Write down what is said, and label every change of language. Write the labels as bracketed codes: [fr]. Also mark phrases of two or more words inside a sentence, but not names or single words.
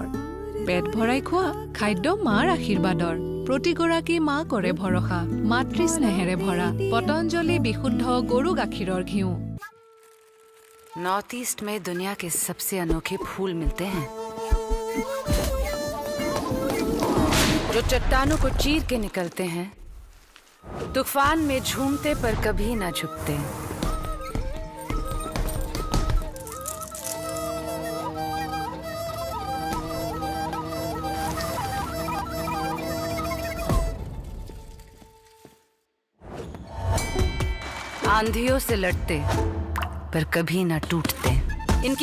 [as] পেট ভৰাই খোৱা খাদ্য মাৰ আশীৰ্বাদৰ। প্ৰতিগৰাকী মাকৰে ভৰসা মাতৃ স্নেহেৰে ভৰা পতঞ্জলি বিশুদ্ধ গৰু গাখীৰৰ ঘিউ [hi] नॉर्थ ईस्ट में दुनिया के सबसे अनोखे फूल मिलते हैं जो चट्टानों को चीर के निकलते हैं तूफान में झूमते पर कभी ना झुकते आंधियों से लड़ते पर कभी ना टूटते इनकी